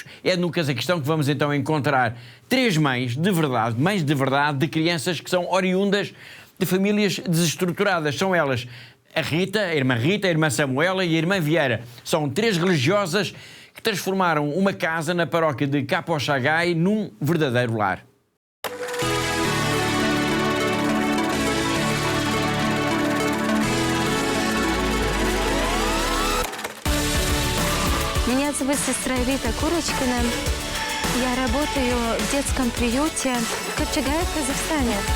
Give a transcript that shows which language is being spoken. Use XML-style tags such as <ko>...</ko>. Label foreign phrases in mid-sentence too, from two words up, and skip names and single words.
<pt>É no Cazaquistão que vamos então encontrar 3 mães de verdade, de crianças que são oriundas de famílias desestruturadas. São elas a irmã Samuela e a irmã Vieira. São 3 religiosas que transformaram uma casa na paróquia de Kaposhagay num verdadeiro lar.</pt> <ru>Меня зовут сестра Рита Курочкина. Я работаю в детском приюте в Копчегае, в Казахстане.</ru>